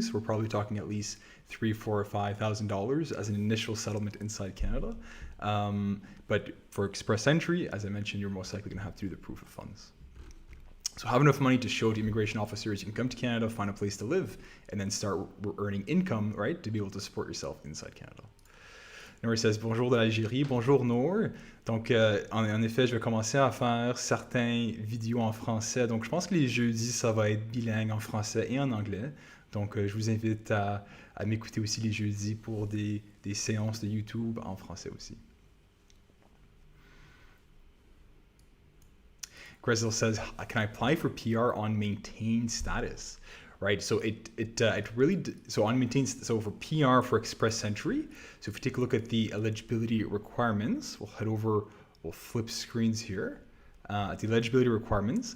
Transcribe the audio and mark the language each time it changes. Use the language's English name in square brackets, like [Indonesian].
[English] So we're probably talking at least $3,000, $4,000, or $5,000 as an initial settlement inside Canada. But for express entry, as I mentioned, you're most likely going to have to do the proof of funds. So have enough money to show to immigration officers you can come to Canada, find a place to live, and then start earning income, right, to be able to support yourself inside Canada. Noor says, [French] bonjour de l'Algérie, bonjour Noor. Donc, en effet, je vais commencer à faire certains vidéos en français. Donc, je pense que les jeudis, ça va être bilingue en français et en anglais. Donc, je vous invite à m'écouter aussi les jeudis pour des séances de YouTube en français aussi. [English] Grezel says, can I apply for PR on maintained status? Right, so it really, so on maintained, so for PR for express entry, so if we take a look at the eligibility requirements, we'll head over, we'll flip screens here at the eligibility requirements.